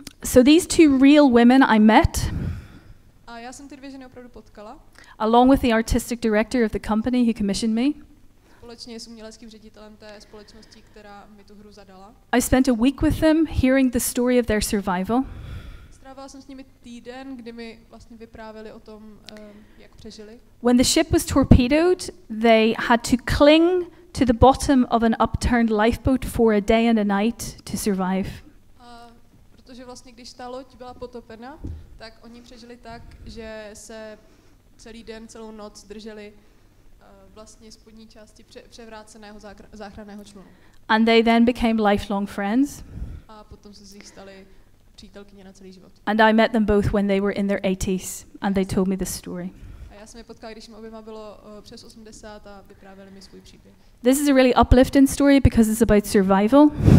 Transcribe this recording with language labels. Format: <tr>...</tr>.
<en>So these two real women I met.</en> <cs>A já jsem ty dvě ženy opravdu potkala.</cs> <en>Along with the artistic director of the company who commissioned me.</en> <cs>Společně s uměleckým ředitelem té společnosti, která mi tu hru zadala.</cs> <en>I spent a week with them hearing the story of their survival.</en> <cs>Strávila jsem s nimi týden, kdy mi vlastně vyprávěli o tom, jak přežili.</cs> <en>When the ship was torpedoed, they had to cling to the bottom of an upturned lifeboat for a day and a night to survive.</en> <cs>Protože vlastně, když ta loď byla potopena, tak oni přežili tak, že se celý den, celou noc drželi vlastně spodní části převráceného záchranného člunu.</cs> <en>And they then became lifelong friends.</en> <cs>A potom se z nich stali přítelkyně na celý život.</cs> <en>And I met them both when they were in their 80s and they told me the story.</en> <cs>A já jsem je potkala, když jim oběma bylo přes 80 a vyprávěli mi svůj příběh.</cs> <en>This is a really uplifting story because it's about survival.</en>